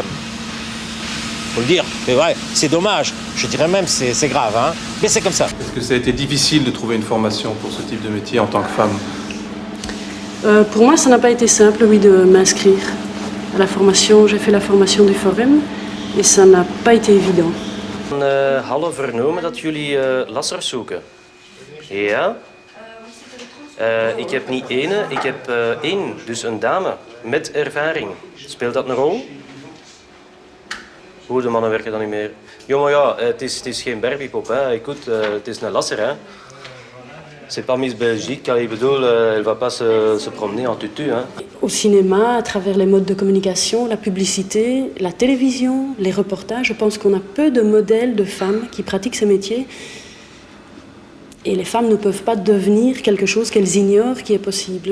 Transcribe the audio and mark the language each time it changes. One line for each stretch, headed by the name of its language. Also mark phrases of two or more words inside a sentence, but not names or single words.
French: Faut le dire, c'est vrai, c'est dommage. Je dirais même c'est grave, hein. Mais c'est comme ça. Est-ce que ça a été difficile de trouver une formation pour ce type de métier en tant que femme? Pour moi, ça n'a pas été simple, oui, de m'inscrire à la formation. J'ai fait la formation du Forum et ça n'a pas été évident.
Dutch: We hadden vernomen dat jullie lassers zoeken. Ja. Ik heb niet ene, ik heb één, dus een dame met ervaring. Speelt dat een rol? Hoe de mannen werken dan niet meer. Jongen, ja, het is geen Barbiepop, hè. Écoute, het is een lasser, hè.
French: C'est pas Miss Belgique,
Dutch: ik bedoel,
French: elle va pas se promener en tutu, hein. Au cinéma, à travers les modes de communication, la publicité, la télévision, les reportages, je pense qu'on a peu de modèles de femmes qui pratiquent ces métiers. Et les femmes ne peuvent pas devenir quelque chose qu'elles ignorent qui est possible.